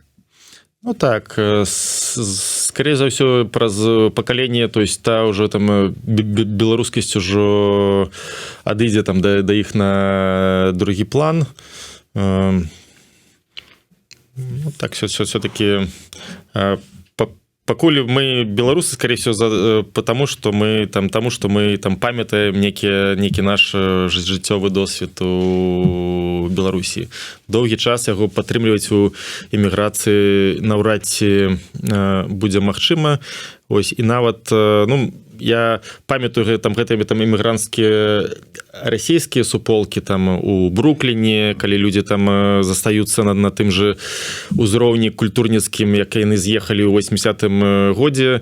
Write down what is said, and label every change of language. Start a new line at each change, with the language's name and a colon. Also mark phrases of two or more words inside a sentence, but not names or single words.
Belarusian: Ну так, скорее за ўсё праз пакаленне,
Russian: то есть
Belarusian: та ўжо там беларускасць ужо адыдзе там да іх на другі план. Ну, так, все-таки пакуль мы беларусы,
Russian: скорее всего, потому что
Belarusian: мы там памятаем некі наш жыццёвы досвед у Беларусі. Доўгі час яго падтрымліваць у эміграцыі наўрад ці будзе магчыма. Ось, і нават, ну, я памятаю гэтыя там эмігранцкія расійскія суполкі там у Брукліне, калі людзі там застаюцца на тым же узроўні культурніцкім, як яны з'ехалі ў 80-м годзе.